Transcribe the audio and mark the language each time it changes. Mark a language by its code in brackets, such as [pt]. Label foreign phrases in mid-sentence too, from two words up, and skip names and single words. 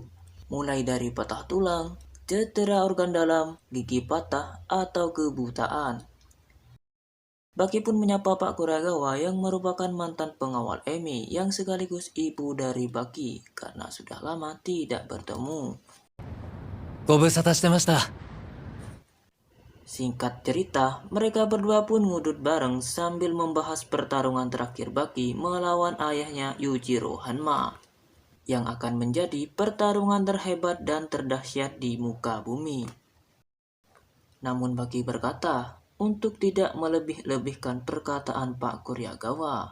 [id] Mulai dari patah tulang, cedera organ dalam, gigi patah, atau kebutaan. Baki pun menyapa Pak Kureagawa yang merupakan mantan pengawal Emi yang sekaligus ibu dari Baki karena sudah lama tidak bertemu. [ja] ご無沙汰してました。 [id] Singkat cerita, mereka berdua pun ngudut bareng sambil membahas pertarungan terakhir Baki melawan ayahnya Yujiro Hanma, yang akan menjadi pertarungan terhebat dan terdahsyat di muka bumi. Namun Baki berkata untuk tidak melebih-lebihkan perkataan Pak Kureagawa.